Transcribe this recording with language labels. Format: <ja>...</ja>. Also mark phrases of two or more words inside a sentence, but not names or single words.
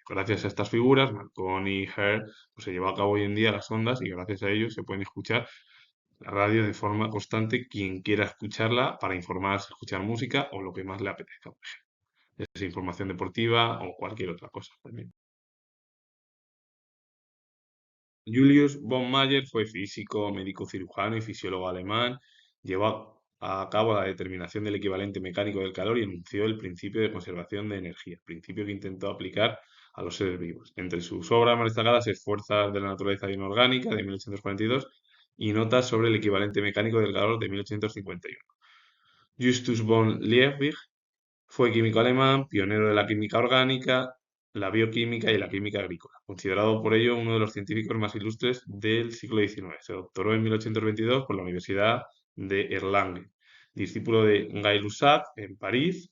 <es>Gracias a estas figuras, Marconi y Hertz, pues se lleva a cabo hoy en día las ondas y gracias a ellos se pueden escuchar la radio de forma constante quien quiera escucharla para informarse, escuchar música o lo que más le apetezca, por ejemplo, ya sea información deportiva o cualquier otra cosa también. Julius von Mayer fue físico, médico cirujano y fisiólogo alemán. Llevó a cabo la determinación del equivalente mecánico del calor y enunció el principio de conservación de energía, principio que intentó aplicar a los seres vivos. Entre sus obras más destacadas es Fuerzas de la naturaleza inorgánica de 1842 y Notas sobre el equivalente mecánico del calor de 1851. Justus von Liebig fue químico alemán, pionero de la química orgánica, la bioquímica y la química agrícola, considerado por ello uno de los científicos más ilustres del siglo XIX. Se doctoró en 1822 por la Universidad de Erlangen, discípulo de Gay-Lussac en París.</es>